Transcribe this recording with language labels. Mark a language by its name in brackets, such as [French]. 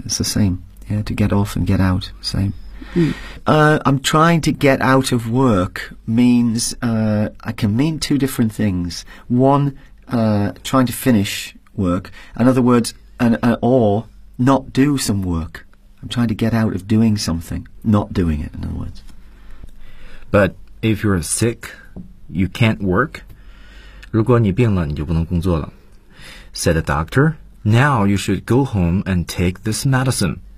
[English] It's the same. Yeah. To get off and get out. Same. I'm trying to get out of work means, I can mean two different things. One, trying to finish work. In other words, or not do some work. I'm trying to get out of doing something, not doing it, in other words. But if you're sick, you can't work. [Chinese] 如果你病了，你就不能工作了。 [English] Said the doctor, now you should go home and take this medicine.